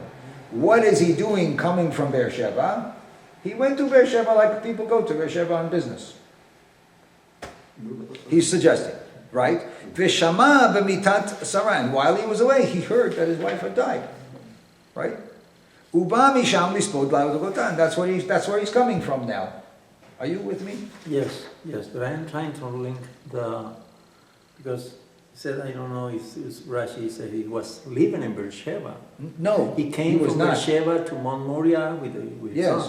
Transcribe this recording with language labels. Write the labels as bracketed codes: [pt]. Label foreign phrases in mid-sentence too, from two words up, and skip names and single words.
[en] What is he doing coming from Beersheba? He went to Beersheba like people go to Beersheba on business. He's suggesting, right? [he] ושמע במיתת שרה, [en] and while he was away, he heard that his wife had died, right? Uba misham lispod la'odogotan. That's where he's coming from now. Are you with me? Yes, but I am trying to link because he said, I don't know if Rashi said he was living in Beersheba. No, he came from not. Beersheba to Mount Moriah with his son.